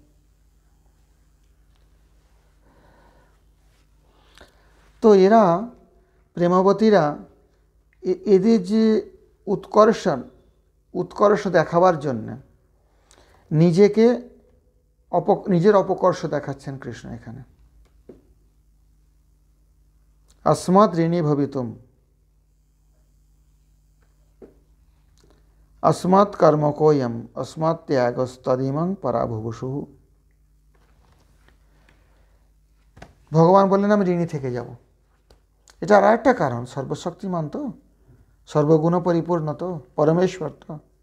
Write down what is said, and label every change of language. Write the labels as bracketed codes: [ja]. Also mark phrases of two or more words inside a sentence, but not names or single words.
[bn] তো এরা প্রেমবতীরা এদের যে উৎকর্ষ দেখাবার জন্য নিজের অপকর্ষ দেখাচ্ছেন কৃষ্ণ এখানে। [sa] अस्मत् ऋणी भवितुम् अस्मत् कर्मकोऽयम् अस्मत् त्यागस्तदिमं पराभुवुषु। [bn] ভগবান বললেন আমি ঋণী থেকে যাব। এটা আর একটা কারণ, সর্বশক্তিমান তো, সর্বগুণ পরিপূর্ণ তো, পরমেশ্বর তো।